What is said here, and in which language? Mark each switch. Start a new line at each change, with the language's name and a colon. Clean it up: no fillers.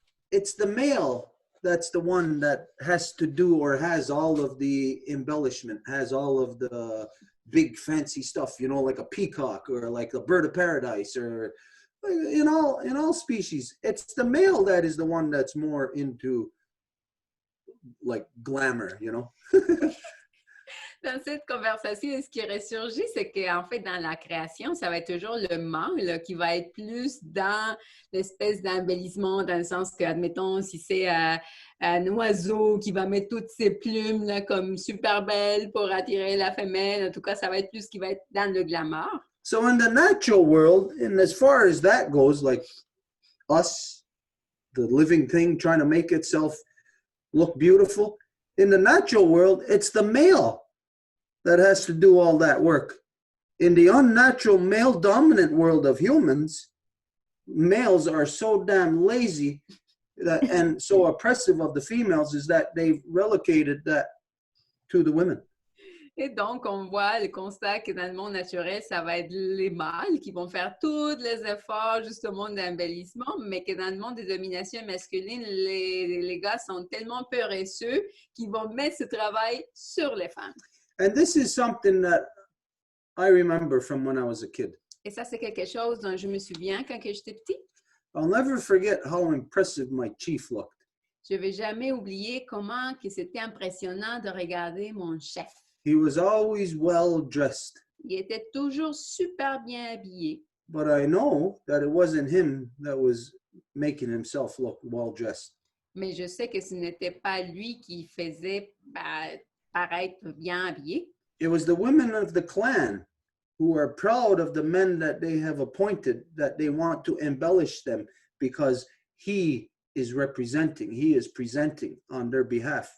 English: it's the male that's the one that has to do or has all of the embellishment, has all of the big fancy stuff, you know, like a peacock or like a bird of paradise, or in all species, it's the male that is the one that's more into like glamour, you know.
French: Dans cette conversation, ce qui ressurgit, c'est qu'en fait, dans la création, ça va être toujours le mâle qui va être plus dans l'espèce d'embellissement, dans le sens que, admettons, si c'est un oiseau qui va mettre toutes ses plumes là, comme super belles pour attirer la femelle, en tout cas, ça va être plus ce qui va être dans le glamour.
English: So in the natural world, and as far as that goes, like us, the living thing trying to make itself look beautiful, in the natural world, it's the male that has to do all that work. In the unnatural male-dominant world of humans, males are so damn lazy that, and so oppressive of the females is that they've relegated that to the women.
French: Et donc, on voit le constat que dans le monde naturel, ça va être les mâles qui vont faire tous les efforts justement d'embellissement, mais que dans le monde des dominations masculines, les gars sont tellement paresseux qu'ils vont mettre ce travail sur les femmes.
English: And this is something that I remember from when I was a kid.
French: Et ça, c'est quelque chose dont je me souviens quand j'étais petit.
English: I'll never forget how impressive my chief looked.
French: Je ne vais jamais oublier comment que c'était impressionnant de regarder mon chef.
English: He was always well dressed.
French: Il était toujours super bien habillé.
English: But I know that it wasn't him that was making himself look well dressed.
French: Mais je sais que ce n'était pas lui qui faisait paraître bien habillé.
English: It was the women of the clan who are proud of the men that they have appointed, that they want to embellish them because he is presenting on their behalf.